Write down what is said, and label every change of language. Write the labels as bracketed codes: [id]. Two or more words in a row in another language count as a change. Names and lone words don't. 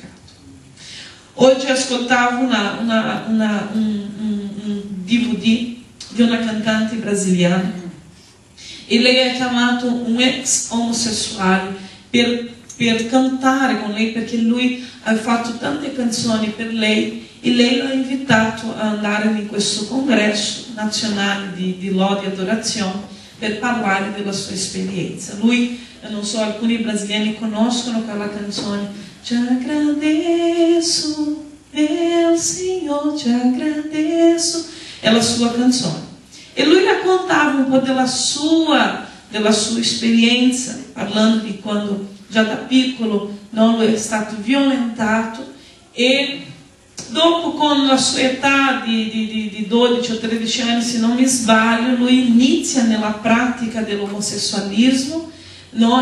[it] Oggi ascoltavo un DVD di una cantante brasiliana e lei ha chiamato un ex omosessuale per cantare con lei, perché lui ha fatto tante canzoni per lei e lei l'ha invitato a andare in questo congresso nazionale di lode e adorazione per parlare della sua esperienza. Lui, non so, alcuni brasiliani conoscono quella canzone: [pt] Te agradeço, meu Senhor, te agradeço. [it] È la sua canzone. E lui raccontava un po' della sua esperienza, parlando di quando già da piccolo non è stato violentato e dopo, con la sua età di 12 o 13 anni, se non mi sbaglio, lui inizia nella pratica dell'omosessualismo, no?